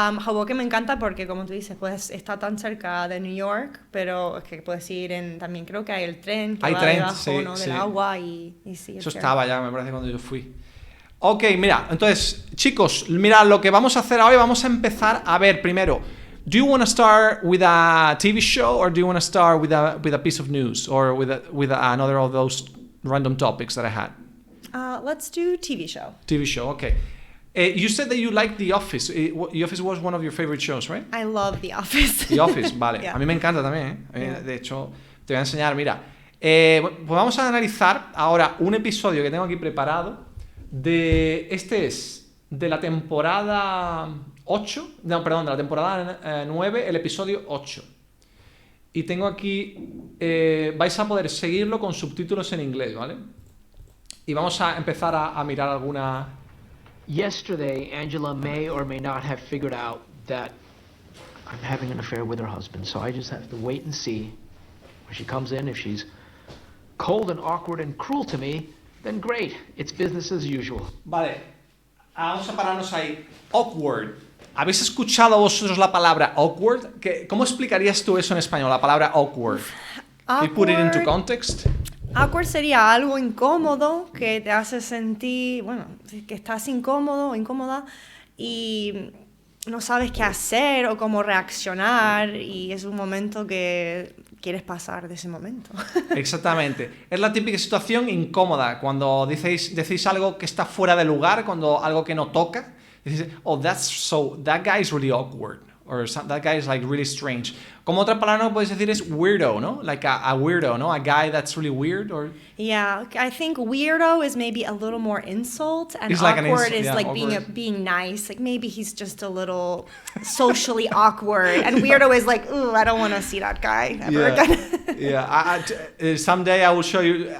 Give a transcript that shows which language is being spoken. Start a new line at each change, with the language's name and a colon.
Spanish: Hoboken me encanta porque, como tú dices, pues está tan cerca de New York, pero es que puedes ir también creo que hay el tren que va debajo, sí, ¿no? sí. Del agua y sí. Eso estaba ya, me parece, cuando yo fui. Ok, mira, entonces, chicos, mira, lo que vamos a hacer hoy, vamos a empezar a ver primero.
English: Do you want to start with a TV show or do you want to start with a piece of news or with another of those random topics that I had? Let's do TV show. TV show, okay. You said that you liked The Office. The Office was one of your favorite shows, right? I love The Office.
Spanish: The Office, vale.
English: Yeah.
Spanish: A mí me encanta también,
English: Yeah.
Spanish: De hecho, te voy a enseñar, mira. Pues vamos a analizar ahora un episodio que tengo aquí preparado. Este es de la temporada 8. No, perdón, de la temporada 9, el episodio 8. Y tengo aquí... vais a poder seguirlo con subtítulos en inglés, ¿vale? Y vamos a empezar a mirar alguna...
English: Yesterday, Angela may or may not have figured out that I'm having an affair with her husband, so I just have to wait and see when she comes in. If she's cold and awkward and cruel to me, then great, it's business as usual.
Spanish: Vale, vamos a pararnos ahí. Awkward. ¿Habéis escuchado vosotros la palabra awkward? ¿Cómo explicarías tú eso en español, la palabra awkward?
English: Can you put it into context?
Spanish: Awkward sería algo incómodo que te hace sentir, que estás incómodo o incómoda y no sabes qué hacer o cómo reaccionar y es un momento que quieres pasar de ese momento. Exactamente. Es la típica situación incómoda cuando decís algo que está fuera de lugar, cuando algo que no toca. Dices,
English: that guy is really awkward. Or that guy is like really strange.
Spanish: Como otra palabra no puedes decir es weirdo, ¿no?
English: Like a weirdo,
Spanish: ¿no?
English: A guy that's really weird or... Yeah, I think weirdo is maybe a little more insult and It's like awkward an is yeah, like awkward. being nice. Like maybe he's just a little socially awkward and weirdo is like, ooh, I don't want to see that guy ever again. Yeah. Someday I will show you.